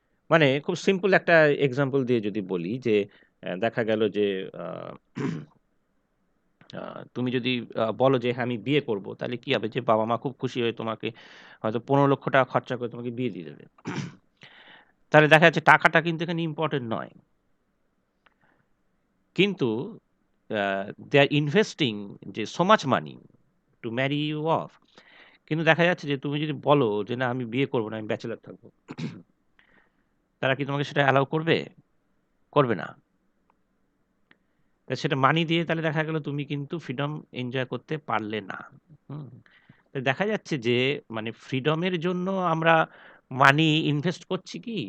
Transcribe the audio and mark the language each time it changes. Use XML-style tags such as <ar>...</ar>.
<bn>মানে খুব সিম্পল একটা এক্সাম্পল দিয়ে যদি বলি যে দেখা গেল যে আ আ তুমি যদি বলো যে হ্যাঁ, আমি বিয়ে করব, তাহলে কি হবে যে বাবা-মা খুব খুশি হয়ে তোমাকে হয়তো ৳১৫,০০,০০০ খরচা করে তোমাকে বিয়ে দিয়ে দেবে। তাহলে দেখা যাচ্ছে টাকাটা কিন্তু এখানে ইম্পোর্টেন্ট নয়।</bn> <en>কিন্তু uh they are investing যে so much money to marry you off.</en> <bn>কিন্তু দেখা যাচ্ছে যে তুমি যদি বলো যে, "না, আমি বিয়ে করব না, আমি ব্যাচেলর থাকব।" তারা কি তোমাকে সেটা অ্যালাউ করবে? করবে না। তা সেটা মানি দিয়ে তাহলে দেখা গেল তুমি কিন্তু ফ্রিডম এনজয় করতে পারলে না। হুম? তো দেখা যাচ্ছে যে মানে ফ্রিডমের জন্য আমরা মানি ইনভেস্ট করছি কি?</bn>